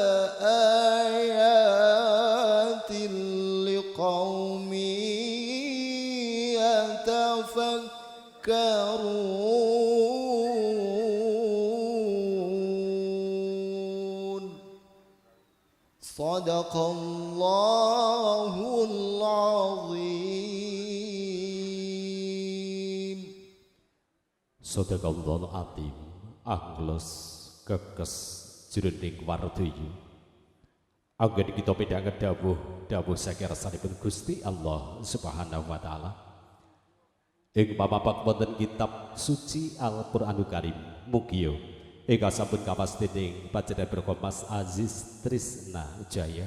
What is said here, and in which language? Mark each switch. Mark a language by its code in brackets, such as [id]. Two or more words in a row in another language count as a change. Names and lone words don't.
[ar] لآيات لقوم يتفكرون صدق الله العظيم. صدق الله العظيم. [jv] Anglos kekes jroning wardoyo. Anggen kita midhanget dawuh saking rasanipun Gusti Allah [ar] سبحانه وتعالى. [jv] Ing pamapak wonten kitab suci Al-Qur'anul Karim. Mugia ingkang sampun kapastining panjenengan Mas Aziz Trisna Jaya.